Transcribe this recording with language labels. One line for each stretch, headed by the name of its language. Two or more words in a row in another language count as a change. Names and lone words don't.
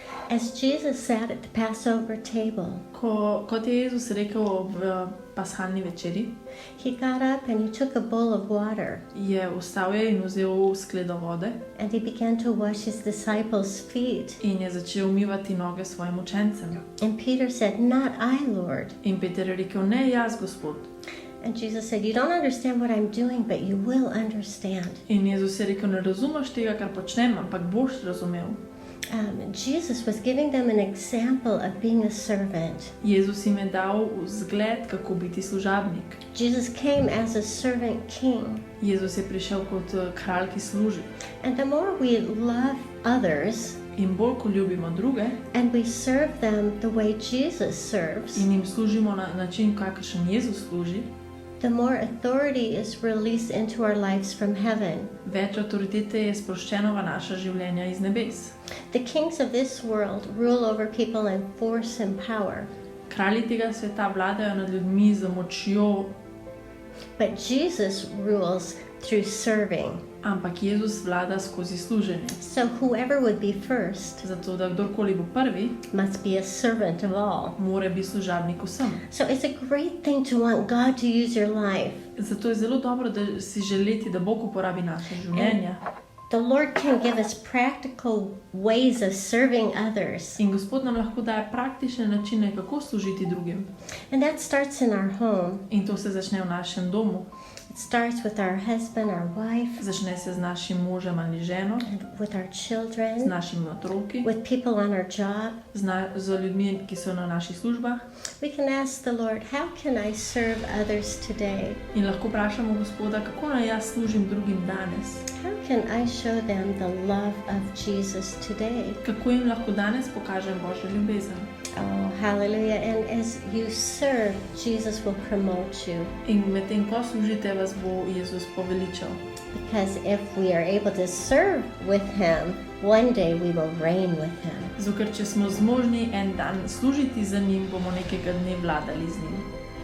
English: As Jesus sat at the Passover table,
Slovenian: Kot je Jezus rekel ob pashalni večeri,
English: he got up and he took a bowl of water
Slovenian: je vstal je in vzel skledo vode
English: and he began to wash his disciples' feet.
Slovenian: in je začel umivati noge svojim učencem.
English: And Peter said, "Not I, Lord."
Slovenian: In Peter je rekel, ne jaz, Gospod.
English: And Jesus said, "You don't understand what I'm doing, but you will understand."
Slovenian: In Jezus je rekel, ne razumeš tega, kar počnem, ampak boš razumel.
English: Jesus was giving them an example of being a servant.
Slovenian: Jezus jim je dal zgled, kako biti služabnik.
English: Jesus came as a servant king.
Slovenian: Jezus je prišel kot kralj, ki služi.
English: And the more we love others,
Slovenian: In bolj, ko ljubimo druge
English: and we serve them the way Jesus serves,
Slovenian: in jim služimo na način, kakršen Jezus služi,
English: the more authority is released into our lives from heaven.
Slovenian: več avtoritete je sproščeno v naša življenja iz nebes.
English: The kings of this world rule over people in force and power,
Slovenian: Kralji tega sveta vladajo nad ljudmi z močjo,
English: but Jesus rules through serving.
Slovenian: ampak Jezus vlada skozi služenje.
English: So whoever would be first
Slovenian: Zato, da kdorkoli bo prvi,
English: must be a servant of all.
Slovenian: mora biti služabnik vsem.
English: So it's a great thing to want God to use your life.
Slovenian: Zato je zelo dobro, da si želeti, da Bog uporabi naše življenja.
English: The Lord can give us practical ways of serving others.
Slovenian: In Gospod nam lahko daje praktične načine, kako služiti drugim.
English: And that starts in our home.
Slovenian: In to se začne v našem domu.
English: It starts with our husband, our wife,
Slovenian: Začne se z našim možem ali ženo,
English: and with our
Slovenian: z
English: children,
Slovenian: našimi otroki,
English: with people on our job.
Slovenian: z ljudmi, ki so na naših službah.
English: We can ask the Lord, how can I serve others today?
Slovenian: In lahko vprašamo Gospoda, kako naj jaz služim drugim danes.
English: How can I show them the love of Jesus today?
Slovenian: Kako jim lahko danes pokažem Božjo ljubezen.
English: Oh, hallelujah. And as you serve, Jesus will promote you.
Slovenian: In medtem, ko služite, vas bo Jezus poveličal.
English: Because if we are able to serve with Him, one day we will reign with Him.
Slovenian: Zato, ker če smo zmožni en dan služiti za njim, bomo nekega dne vladali z njim.